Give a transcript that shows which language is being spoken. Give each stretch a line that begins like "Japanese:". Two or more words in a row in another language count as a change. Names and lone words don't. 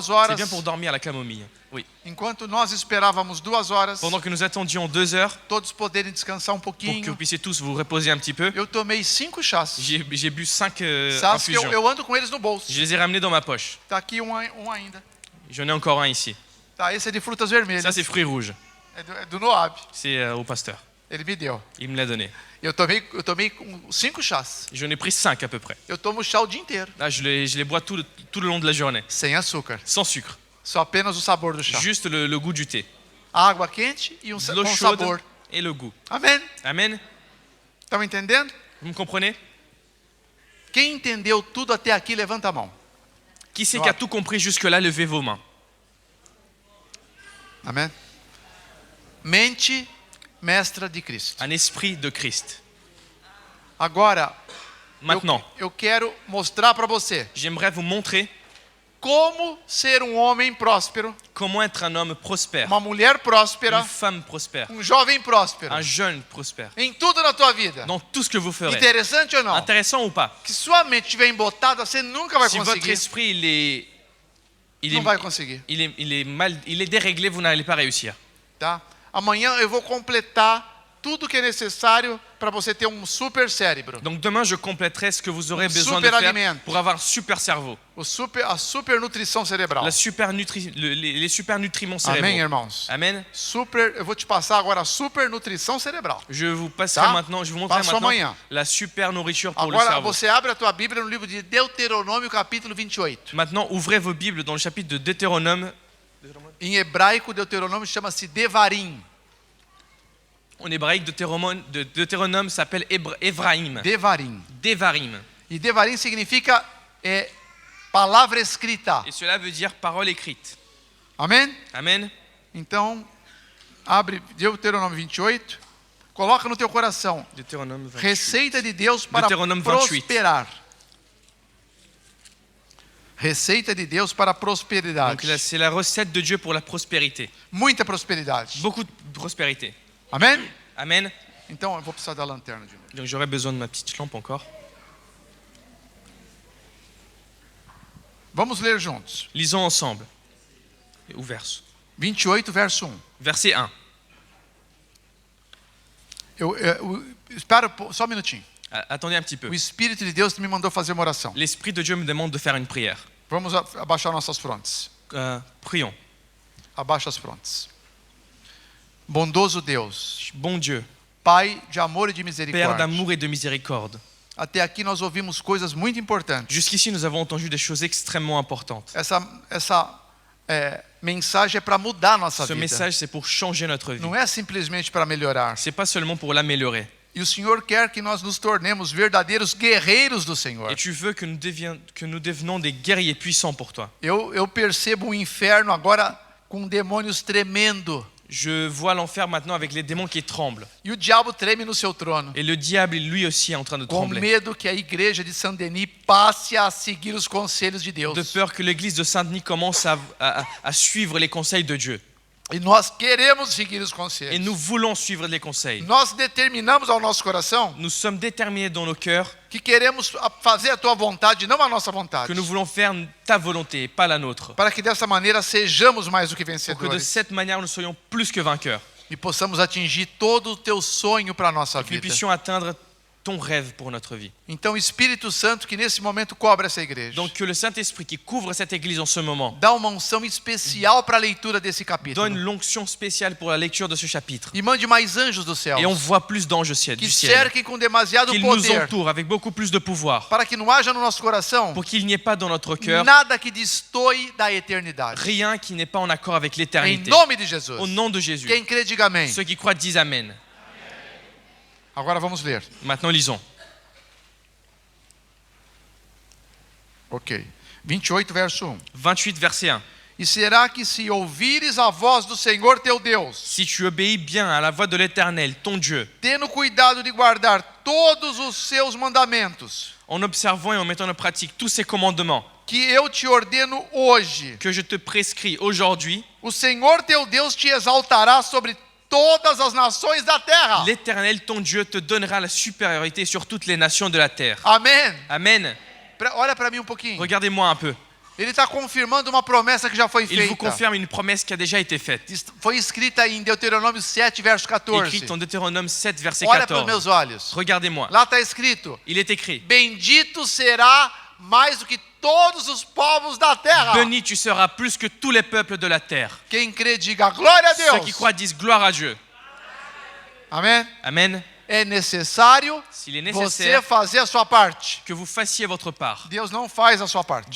French: C'est
Portuguese: horas,
French: bien pour dormir la camomille. Oui.
Portuguese: enquanto nós esperávamos 2 horas,
French: Pendant que nous attendions 2 heures,
Portuguese: todos poderem descansar
French: pour que
Portuguese: pouquinho,
French: vous puissiez tous vous reposer un petit peu,
Portuguese: eu tomei 5 chás.
French: j'ai bu 5
Portuguese: Chás que
French: infusions.
Portuguese: eu ando com eles no bolso.
French: Je les ai ramenés dans ma poche.
Portuguese: Tá aqui um ainda.
French: J'en ai encore un ici.
Portuguese: Tá, esse é de frutas vermelhas.
French: Ça, c'est fruits rouges.
Portuguese: É do Noab.
French: C'est au pasteur.
Portuguese: Ele me deu.
French: Il me l'a donné.
Portuguese: Eu tomei 5 chás.
French: J'en ai pris 5 à peu près.
Portuguese: Eu tomo chá o dia inteiro.
French: Là, je les bois tout le long de la journée.
Portuguese: Sem açúcar.
French: Sans sucre.
Portuguese: Só apenas o sabor do chá.
French: Juste le goût du thé.
Portuguese: Água quente e
French: De l'eau
Portuguese: bom
French: chaude
Portuguese: sabor.
French: et le goût.
Portuguese: Amém?
French: Amen.
Portuguese: Estão entendendo?
French: Vous me comprenez?
Portuguese: Quem entendeu tudo até aqui, levanta a mão.
French: Qui c'est qui a tout compris jusque-là? Levez vos mains.
Portuguese: Amém? Mente mestra de Cristo.
French: Un esprit de Christ.
Portuguese: Agora,
French: Maintenant,
Portuguese: eu quero mostrar para você
French: j'aimerais vous montrer
Portuguese: como ser um homem próspero,
French: comment être un homme prospère,
Portuguese: uma mulher próspera,
French: une femme prospère,
Portuguese: um jovem próspero.
French: un jeune prospère.
Portuguese: Em tudo na tua vida.
French: Dans tout ce que vous ferez.
Portuguese: Interessante ou não?
French: Intéressant ou pas?
Portuguese: Que sua mente estiver embotada, você nunca vai
French: Si votre
Portuguese: conseguir.
French: esprit
Portuguese: Não vai conseguir,
French: il est déréglé, vous n'allez pas réussir.
Portuguese: tá? Amanhã eu vou completar tudo que é necessário para você ter um super cérebro.
French: Donc demain, je compléterai ce que vous aurez besoin de super faire
Portuguese: alimento.
French: pour avoir un super cerveau.
Portuguese: A super nutrição cerebral.
French: Les super nutriments
Portuguese: Amém,
French: cérébraux.
Portuguese: irmãos?
French: Amen.
Portuguese: Eu vou te passar agora a super nutrição cerebral.
French: Je vous passerai
Portuguese: Tá?
French: maintenant, je vous montrerai
Portuguese: Passo
French: maintenant
Portuguese: amanhã.
French: la super nourriture pour le
Portuguese: Agora
French: cerveau.
Portuguese: você abre a tua Bíblia no livro de Deuteronômio, capítulo 28.
French: Maintenant, ouvrez vos Bibles dans le chapitre de Deutéronome.
Portuguese: Em hebraico, Deuteronômio chama-se Devarim.
French: En hébraïque, Deutéronome s'appelle Ephraim.
Portuguese: Devarim.
French: Devarim.
Portuguese: E Devarim significa palavra escrita.
French: Et cela veut dire parole écrite.
Portuguese: Amém?
French: Amen.
Portuguese: Então, abre Deuteronômio 28. Coloca no teu coração.
French: Deutéronome 28.
Portuguese: Receita de Deus para
French: Deutéronome 28.
Portuguese: prosperar. Receita de Deus para prosperidade.
French: Donc là, c'est la recette de Dieu pour la prospérité.
Portuguese: Muita prosperidade.
French: Beaucoup de prospérité.
Portuguese: Amém?
French: Amen.
Portuguese: Então, eu vou precisar da lanterna de novo.
French: Donc j'aurais besoin de ma petite lampe encore.
Portuguese: Vamos ler juntos.
French: Lisons ensemble.
Portuguese: O verso. 28, verso 1.
French: Verset 1.
Portuguese: Espera só um minutinho.
French: Attendez un petit peu.
Portuguese: O Espírito de Deus me mandou fazer uma oração.
French: L'Esprit de Dieu me demande de faire une prière.
Portuguese: Vamos abaixar nossas frontes.
French: Prions.
Portuguese: Abaixa as frontes. Bondoso Deus,
French: Bon Dieu,
Portuguese: Pai de amor e de
French: Père
Portuguese: misericórdia.
French: d'amour et de miséricorde.
Portuguese: Até aqui nós ouvimos coisas muito importantes.
French: Jusqu'ici, nous avons entendu des choses extrêmement importantes.
Portuguese: Essa mensagem é para mudar a nossa
French: Ce
Portuguese: vida.
French: message, c'est pour changer notre vie.
Portuguese: Não é simplesmente para melhorar.
French: C'est pas seulement pour l'améliorer.
Portuguese: E o Senhor quer que nós nos tornemos verdadeiros guerreiros do Senhor.
French: Et tu veux que nous devenons des guerriers puissants pour toi.
Portuguese: Eu percebo o inferno agora com demônios tremendo.
French: Je vois l'enfer maintenant avec les démons qui tremblent.
Portuguese: E o diabo treme no seu trono.
French: Et le diable, lui aussi, est en train de
Portuguese: Com
French: trembler.
Portuguese: medo que a igreja de Saint-Denis passe a seguir os conselhos de Deus.
French: De peur que l'église de Saint-Denis commence à suivre les conseils de Dieu.
Portuguese: E nós queremos seguir os
French: Et
Portuguese: conselhos.
French: nous voulons suivre les conseils.
Portuguese: Nós determinamos ao nosso coração
French: Nous sommes déterminés dans nos cœurs
Portuguese: que queremos fazer a tua vontade, não a nossa vontade.
French: que nous voulons faire ta volonté, pas la nôtre.
Portuguese: Para que dessa maneira sejamos mais do que
French: Pour que de
Portuguese: vencedores.
French: cette manière, nous soyons plus que vainqueurs.
Portuguese: E possamos atingir todo o teu sonho para a nossa
French: Que nous
Portuguese: vida.
French: puissions atteindre ton rêve pour notre vie.
Portuguese: Então, Espírito Santo que nesse momento cobre essa igreja.
French: Donc que le Saint-Esprit qui couvre cette église en ce moment
Portuguese: Dá uma unção especial para a leitura desse capítulo.
French: donne l'onction spéciale pour la lecture de ce chapitre.
Portuguese: E mande mais anjos do céu.
French: Et on voit plus d'anges du
Portuguese: Que ciel, cerquem com demasiado
French: qu'ils nous
Portuguese: poder.
French: entourent avec beaucoup plus de pouvoir,
Portuguese: Para que não haja no nosso coração
French: pour qu'il n'y ait pas dans notre cœur
Portuguese: nada que destoie da eternidade.
French: rien qui n'est pas en accord avec
Portuguese: Em
French: l'éternité.
Portuguese: nome de Jesus.
French: Au nom de Jésus.
Portuguese: Quem crê, diga amém.
French: Ceux qui croient disent Amen.
Portuguese: Agora vamos ler.
French: Maintenant lisons. Ok.
Portuguese: 28, verso 1.
French: 28 verset 1.
Portuguese: E será que se ouvires a voz do Senhor teu Deus,
French: Si tu obéis bien à la voix de l'Éternel, ton Dieu,
Portuguese: tendo cuidado de guardar todos os seus mandamentos,
French: en observant et en mettant en pratique tous ces commandements
Portuguese: que eu te ordeno hoje,
French: que je te prescris aujourd'hui,
Portuguese: o Senhor teu Deus te exaltará sobre todas as nações da terra.
French: l'Éternel, ton Dieu, te donnera la supériorité sur toutes les nations de la terre.
Portuguese: Amém.
French: Amen.
Portuguese: Olha para mim um pouquinho.
French: Regardez-moi un peu.
Portuguese: Ele está confirmando uma promessa que já foi
French: Il vous
Portuguese: feita.
French: confirme une promesse qui a déjà été faite.
Portuguese: Foi escrita em Deuteronômio 7, verso 14.
French: Écrite en Deutéronome 7, verset
Portuguese: Olha para os
French: 14.
Portuguese: meus olhos.
French: Regardez-moi.
Portuguese: Lá está escrito:
French: Il est écrit:
Portuguese: bendito será mais do que todos os povos da terra.
French: béni tu seras plus que tous les peuples de la terre.
Portuguese: Quem crê, diga glória a
French: Ceux qui
Portuguese: Deus.
French: croient disent gloire à Dieu.
Portuguese: Amém?
French: Amen.
Portuguese: É necessário
French: S'il est
Portuguese: você
French: nécessaire
Portuguese: fazer a sua parte.
French: que vous fassiez votre part.
Portuguese: Deus não faz a sua parte.
French: Dieu